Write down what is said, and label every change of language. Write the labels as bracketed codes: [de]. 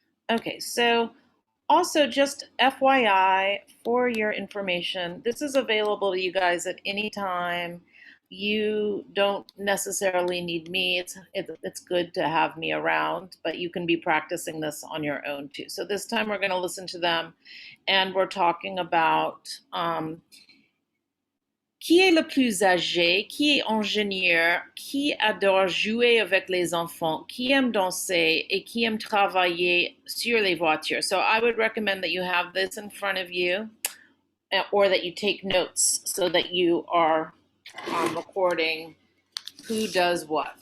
[en] Okay, so also just FYI for your information, this is available to you guys at any time. You don't necessarily need me. It's good to have me around, but you can be practicing this on your own too. So this time we're going to listen to them, and we're talking about [fr] Qui est le plus âgé? Qui est ingénieur? Qui adore jouer avec les enfants? Qui aime danser? Et qui aime travailler sur les voitures? [en] So I would recommend that you have this in front of you or that you take notes so that you are recording who does what.